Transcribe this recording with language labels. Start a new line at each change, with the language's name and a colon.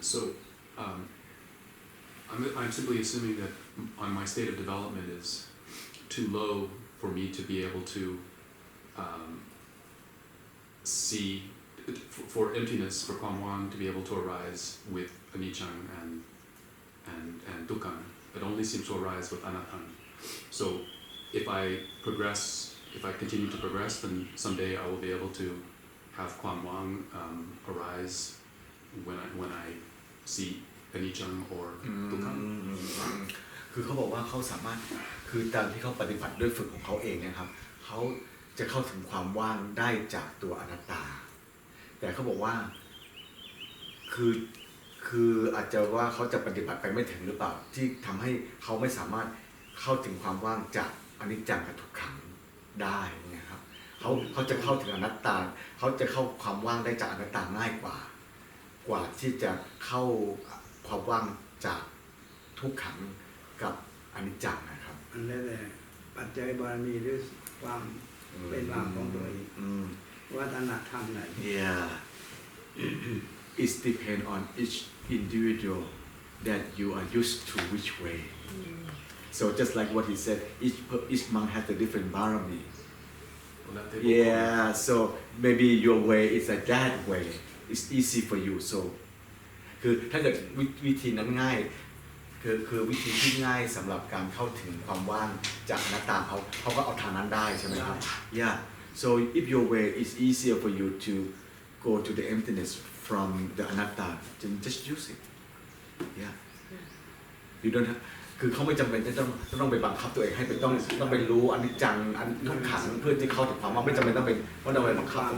English: So, I'm simply assuming that on my state of development is too low for me to be able to see for emptiness, for Kwamwang to be able to arise with anicca and dukkha. It only seems to arise with anatta. So, if I continue to progress, then someday I will be able to have Kwamwang arise when I see anicca or dukkha.
Thai: คือเขาบอกว่าเขาสามารถคือตามที่เขาปฏิบัติด้วยฝึกของเขาเองนะครับเขาจะเข้าถึงความว่างได้จากตัวอนัตตาแต่เขาบอกว่า คืออาจจะว่าเขาจะปฏิบัติไปไม่ถึงหรือเปล่าที่ทำให้เขาไม่สามารถเข้าถึงความว่างจากอนิจจังกับทุกขังได้นะครับเขาจะเข้าถึงอนัตตาเขาจะเข้าความว่างได้จากอนัตตาง่ายกว่าที่จะเข้าความว่างจากทุกขังกับอนิจจังนะครับ อันนั้นแหละปัจจัยบารมีหรือความเป็นว่างของตัวเองวัฒนธรรมไหน
English: Yeah it depends on each individual that you are used to which way so just like what he said each monk has a different barami yeah so maybe your way is like that way it's easy for you so
Thai: คือถ้าเกิดวิธีนั้นง่าย คือวิธีที่ง่ายสำหรับการเข้าถึงความว่างจากอนัตตาเขาก็เอาทางนั้นได้ใช่ไหมครับ
English: yeah so if your way is easier for you to go to the emptiness from the anatta then just use it yeah you don't have
Thai: คือเขาไม่จำเป็นจะต้องไปบังคับตัวเองให้ต้องไปรู้อนิจจังอันทุกขังเพื่อที่เข้าถึงความว่าไม่จำเป็นต้องไปว่าต้องไปบังคับ